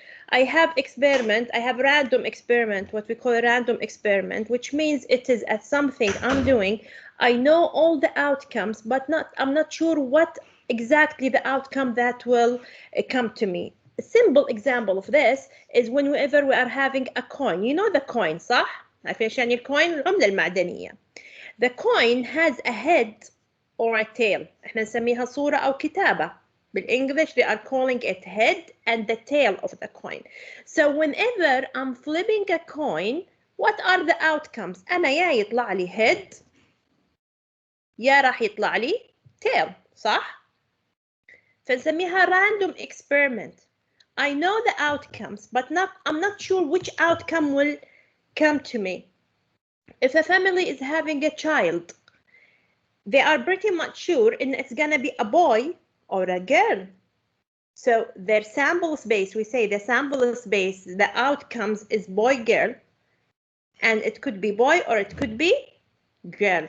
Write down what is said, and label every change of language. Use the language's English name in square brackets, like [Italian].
[English] I have random experiment, what we call a random experiment, which means it is at something I'm doing. I know all the outcomes, but I'm not sure what exactly the outcome that will come to me. A simple example of this is whenever we are having a coin. You know the coin, [Arabic] صح؟ عارفين ايش يعني الكوين؟ العملة المعدنية. [English] The coin has a head or a tail. [Arabic] احنا نسميها صورة أو كتابة. [English] بالإنجليش they are calling it head and the tail of the coin. So whenever I'm flipping a coin, what are the outcomes? [Arabic] أنا يا يطلع لي head يا راح يطلع لي tail، صح؟ فنسميها random experiment. [English] I know the outcomes, but I'm not sure which outcome will come to me. If a family is having a child, they are pretty much sure it's gonna be a boy or a girl. So their sample space, we say the sample space, the outcomes is boy, girl, and it could be boy or it could be girl.